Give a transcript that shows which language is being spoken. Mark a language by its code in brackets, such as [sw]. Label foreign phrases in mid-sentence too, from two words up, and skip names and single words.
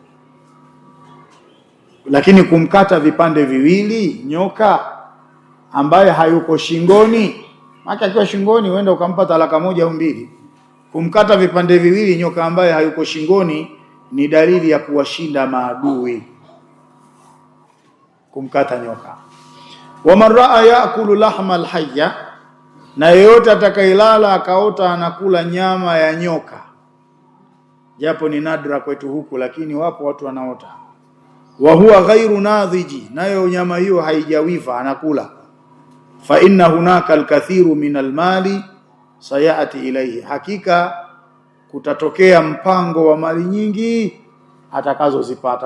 [sw] Lakini kumkata vipande viwili nyoka ambaye hayuko shingoni, maki akiwa shingoni huenda ukampa talaka 1 au 2. Kumkata vipande viwili nyoka ambaye hayuko shingoni ni dalili ya kuwashinda maadui, kumkata nyoka. [ar] ومن رأى يأكل لحم الحية, [sw] na yeyote atakayelala akaota anakula nyama ya nyoka, japo ni nadra kwetu huku, lakini wapo watu wanaota. [ar] وهو غير نضيج, [sw] nayo nyama hiyo haijawiva anakula. [ar] فإن هناك الكثير من المال سيأتي إليه, [sw] hakika kutatokea mpango wa mali nyingi atakazozipata.